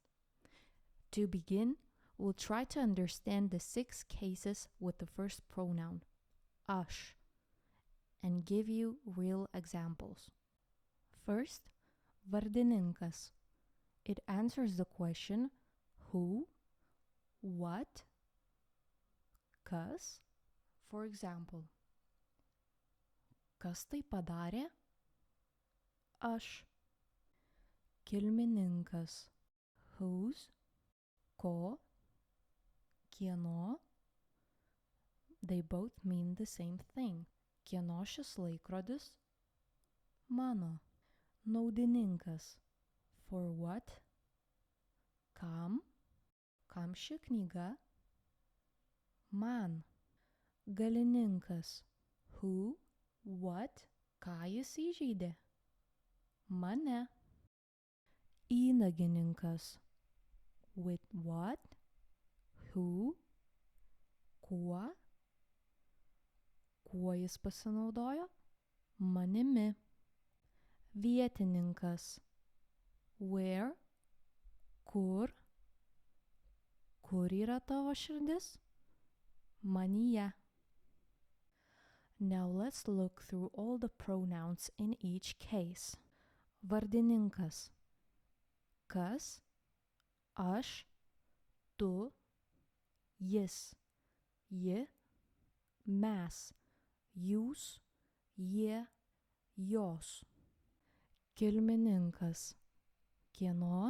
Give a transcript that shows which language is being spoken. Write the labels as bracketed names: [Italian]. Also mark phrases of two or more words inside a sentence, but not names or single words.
[English] To begin, we'll try to understand the 6 cases with the first pronoun, aš, and give you real examples. First, vardininkas. It answers the question who, what, kas. For example, [Lithuanian] kas tai padarė? Aš. Kilmininkas. Whose, ko, kieno. [English] They both mean the same thing. [Lithuanian] Kieno šis laikrodis? Mano. Naudininkas. [English] For what? [Lithuanian] Kam? Kam ši knyga? Man. Galininkas. [English] Who, what, [Lithuanian] ką jis įžeidė? Mane. Įnagininkas. [English] With what? Who? [Lithuanian] Kuo? Kuo jis pasinaudojo? Manimi. Vietininkas. [English] Where? Kur? [Lithuanian] Kur yra tavo širdis? Manyje. [English] Now let's look through all the pronouns in each case. [Lithuanian] Vardininkas. Kas? Aš, tu, jis, ji, mes, jūs, jie, jos. Kilmininkas. Kieno?